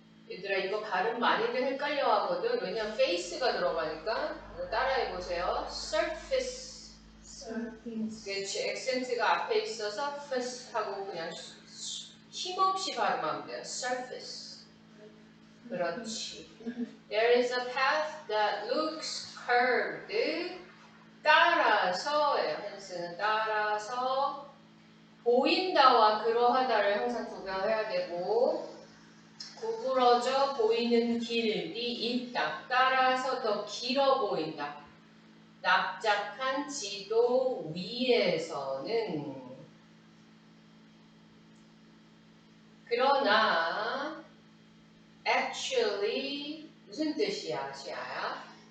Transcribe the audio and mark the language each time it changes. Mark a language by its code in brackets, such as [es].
[ko] 얘들아 이거 발음 많이들 헷갈려 하거든. 왜냐면 face가 들어가니까. 따라해보세요. surface. 그렇지. 액센트가 앞에 있어서 face 하고 그냥 힘없이 발음하면 돼요. surface. 그렇지. [en] There is a path that looks curved. [ko] 따라서예요. 헨스는 따라서 보인다와 그러하다를 항상 구별해야 되고 구부러져 보이는 길이 있다. 따라서 더 길어 보인다. 납작한 지도 위에서는 그러나 actually 무슨 뜻이야, 시아야?